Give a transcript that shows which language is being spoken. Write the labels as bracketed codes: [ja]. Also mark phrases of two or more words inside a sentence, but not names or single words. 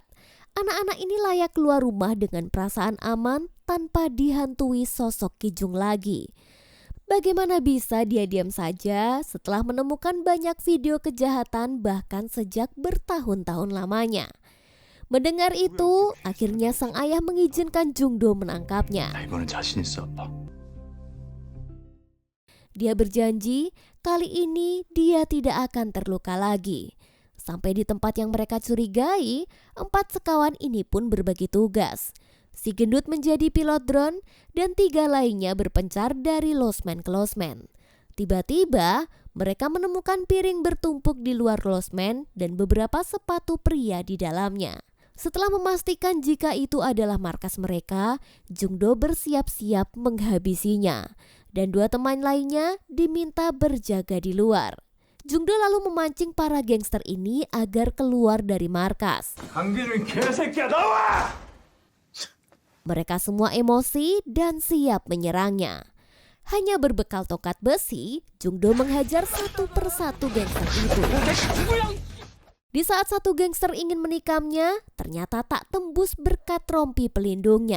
[id] Anak-anak ini layak keluar rumah dengan perasaan aman tanpa dihantui sosok Kijung lagi. Bagaimana bisa dia diam saja setelah menemukan banyak video kejahatan bahkan sejak bertahun-tahun lamanya? Mendengar itu, akhirnya sang ayah mengizinkan Jungdo menangkapnya. [ko] 이번엔 자신 있어, 아빠. [id] Dia berjanji kali ini dia tidak akan terluka lagi. Sampai di tempat yang mereka curigai, 4 sekawan ini pun berbagi tugas. Si gendut menjadi pilot drone dan 3 lainnya berpencar dari losmen ke losmen. Tiba-tiba mereka menemukan piring bertumpuk di luar losmen dan beberapa sepatu pria di dalamnya. Setelah memastikan jika itu adalah markas mereka, Jungdo bersiap-siap menghabisinya. Dan 2 teman lainnya diminta berjaga di luar. Jungdo lalu memancing para gangster ini agar keluar dari markas. [ko] 강기준 개새끼야 나와! [id] Mereka semua emosi dan siap menyerangnya. Hanya berbekal tongkat besi, Jungdo menghajar satu persatu gangster itu. Di saat satu gangster ingin menikamnya, ternyata tak tembus berkat rompi pelindungnya.